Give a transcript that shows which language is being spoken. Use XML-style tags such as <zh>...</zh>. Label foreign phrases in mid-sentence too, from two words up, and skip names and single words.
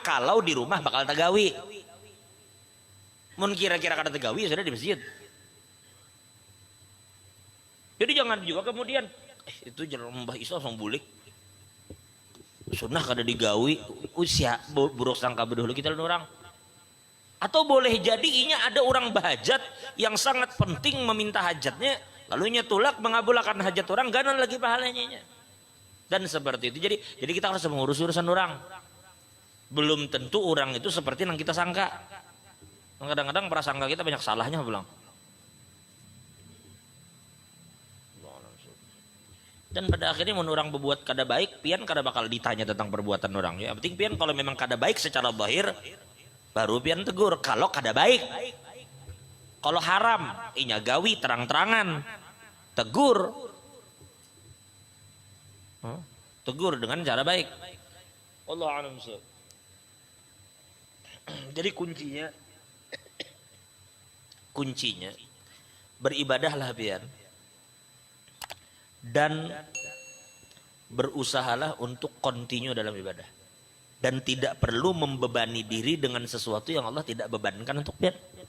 <bjn>Kalau di rumah bakal tagawi. Mun kira-kira kada tagawi sudah di masjid. Jadi jangan juga kemudian itu jangan Mbah Isa langsung bulik. Sunnah kada digawi, usia buruk sangka bedahulu kita orang. Atau boleh jadi inya ada orang bahajat yang sangat penting meminta hajatnya. Lalu nyetulak mengabulkan hajat orang, ganan lagi pahalanya.</bjn> <id>Dan seperti itu. Jadi kita harus mengurus urusan orang. Belum tentu orang itu seperti yang kita sangka. Kadang-kadang prasangka kita banyak salahnya bilang.</id> <bjn>Dan pada akhirnya mun orang berbuat kada baik, pian kada bakal ditanya tentang perbuatan orang. Ya, penting pian kalau memang kada baik secara zahir, baru pian tegur. Kalau kada baik, kalau haram, inya gawi terang-terangan, tegur, tegur dengan cara baik.</bjn> <ar>Allah a'lam.</ar> <id>Jadi kuncinya beribadahlah pian dan berusahalah untuk continue dalam ibadah dan tidak perlu membebani diri dengan sesuatu yang Allah tidak bebankan untuk pian.</id>